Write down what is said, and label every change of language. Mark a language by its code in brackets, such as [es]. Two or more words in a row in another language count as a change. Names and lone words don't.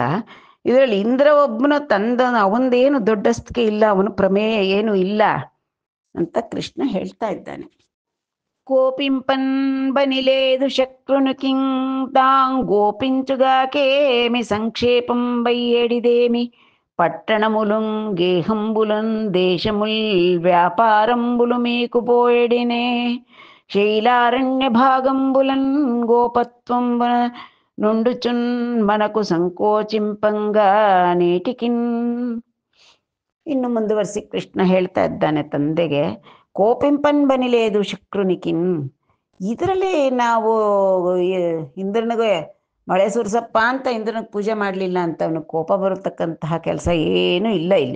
[kn] ಇದರಲ್ಲಿ ಇಂದ್ರ ಒಬ್ಬನ ಅವಂದೇನು ದೊಡ್ಡಸ್ತಿಕೆ ಇಲ್ಲ, ಅವನ ಪ್ರಮೇಯ ಏನು ಇಲ್ಲ ಅಂತ ಕೃಷ್ಣ ಹೇಳ್ತಾ ಇದ್ದಾನೆ. [te] కోపింపన్ బనిలేదు శక్రును కిం తాం గోపించుగాకేమి సంక్షేపం బయ్యడిదేమి. పట్టణములుం గేహంబులన్ దేశముల్ వ్యాపారంబులు మీకు పోయడినే. శైలారణ్య భాగంబులన్ గోపత్వం నుండుచున్ మనకు సంకోచింపంగ నేటికిన్. [kn] ಇನ್ನು ಮುಂದುವರಿಸಿ ಕೃಷ್ಣ ಹೇಳ್ತಾ ಇದ್ದಾನೆ ತಂದೆಗೆ, [te] కోపింపన్ బనిలేదు శక్రునికిన్. [kn] ಇದರಲ್ಲಿ ನಾವು ಇಂದ್ರನಿಗೆ ಮಳೆ ಸುರಿಸಪ್ಪ ಅಂತ ಇಂದ್ರನಿಗೆ ಪೂಜೆ ಮಾಡಲಿಲ್ಲ ಅಂತ ಅವನಿಗೆ ಕೋಪ ಬರತಕ್ಕಂತಹ ಕೆಲಸ ಏನೂ ಇಲ್ಲ ಇಲ್ಲಿ.